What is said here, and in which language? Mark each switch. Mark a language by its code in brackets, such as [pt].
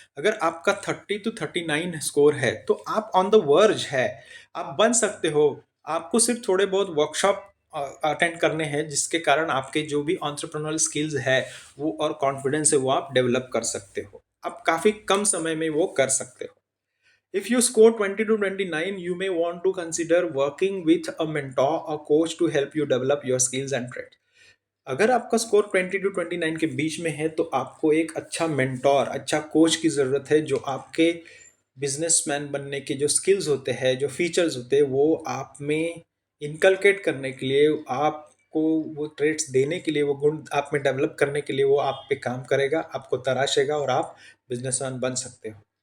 [hi] अगर आपका 30 to 39 score है तो आप [en] on the verge [hi] है, आप बन सकते हो। आपको सिर्फ थोड़े बहुत वर्कशॉप अटेंड करने हैं जिसके कारण आपके जो भी एंटरप्रेन्योर स्किल्स है वो और कॉन्फिडेंस है वो आप डेवलप कर सकते हो। आप काफ़ी कम समय में वो कर सकते हो। [en] If you score 20 to 29, you may want to consider working with a mentor or coach to help you develop your skills and traits. [hi] अगर आपका स्कोर 20 to 29 के बीच में है तो आपको एक अच्छा मेंटोर, अच्छा कोच की ज़रूरत है जो आपके बिजनेसमैन बनने के जो स्किल्स होते हैं, जो फीचर्स होते हैं वो आप में इनकलकेट करने के लिए, आपको वो ट्रेट्स देने के लिए, वो गुण आप में डेवलप करने के लिए वो आप पे काम करेगा, आपको तराशेगा और आप बिजनेसमैन बन सकते हो।